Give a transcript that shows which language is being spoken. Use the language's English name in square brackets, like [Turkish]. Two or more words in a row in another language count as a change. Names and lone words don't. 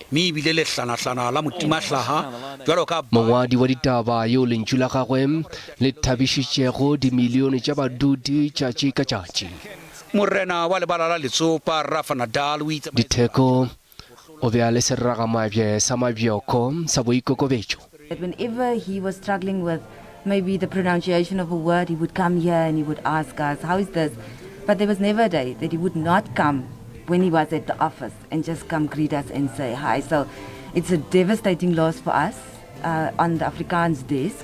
[Northern Sotho] mme ebile le hlanahlana la motimahlaga jwalo ka mongwadi wa ditaba yo lentšu la gagwe le thabišitšego dimilione tša badudi tšatši ka tšatši morena wa lebala la letsopa Rafa Nadal o itse Ditheko o be a le serragamabje sa mabjoko sa boikokobetšo [English] Whenever he was struggling with maybe the pronunciation of a word, he would come here and he would ask us, how is this? But there was never a day that he would not come when he was at the office and just come greet us and say hi. So it's a devastating loss for us on the Afrikaans desk.